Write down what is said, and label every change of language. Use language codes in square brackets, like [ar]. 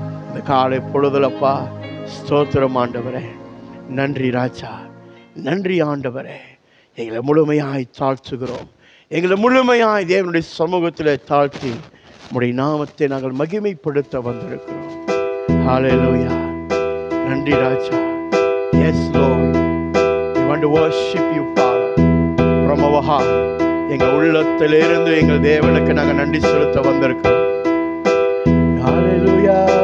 [ta] இந்த காலை பொழுதுலப்பா ஸ்தோத்திரம் ஆண்டவரே. நன்றி ராஜா, நன்றி ஆண்டவரே. எங்களை முழுமையாய் தாழ்த்துகிறோம், எங்களை முழுமையாய் தேவனுடைய சமூகத்தில் தாழ்த்தி உம்முடைய நாமத்தை நாங்கள் மகிமைப்படுத்த வந்திருக்கிறோம். ஹல்லேலூயா. நன்றி ராஜா. [en] Yes Lord, we want to worship you Father from our heart. [ta] எங்கள் உள்ளத்திலிருந்து எங்கள் தேவனுக்கு நாங்கள் நன்றி செலுத்த வந்திருக்கிறோம். ஹல்லேலூயா.